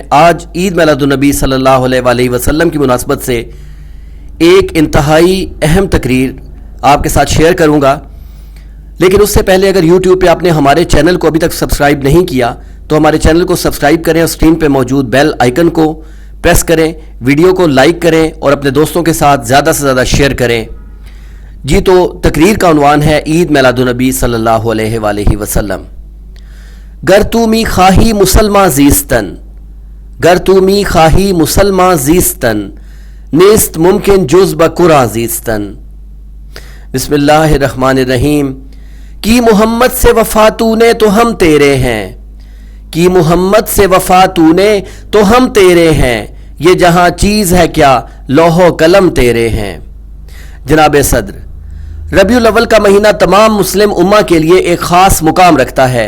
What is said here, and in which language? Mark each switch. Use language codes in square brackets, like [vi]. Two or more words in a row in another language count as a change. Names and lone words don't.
[ur] آج عید میلاد النبی [ar] صلی اللہ علیہ وسلم [ur] کی مناسبت سے ایک انتہائی اہم تقریر آپ کے ساتھ شیئر کروں گا، لیکن اس سے پہلے اگر یوٹیوب پہ آپ نے ہمارے چینل کو ابھی تک سبسکرائب نہیں کیا تو ہمارے چینل کو سبسکرائب کریں اور اسکرین پہ موجود بیل آئیکن کو پریس کریں، ویڈیو کو لائک کریں اور اپنے دوستوں کے ساتھ زیادہ سے زیادہ شیئر کریں۔ جی تو تقریر کا عنوان ہے عید میلاد النبی [ar] صلی اللہ علیہ وسلم۔ [fa] گر تو می خواہی مسلمان زیستن، گر تو می خواہی مسلمان زیستن، نیست ممکن جز بقرآن زیستن۔ [ar] بسم اللہ الرحمن الرحیم۔ [ur] کی محمد سے وفا تو نے تو ہم تیرے ہیں، کی محمد سے وفا تو نے تو ہم تیرے ہیں، یہ جہاں چیز ہے کیا لوح و قلم تیرے ہیں۔ جناب صدر، ربیع الاول کا مہینہ تمام مسلم امہ کے لیے ایک خاص مقام رکھتا ہے۔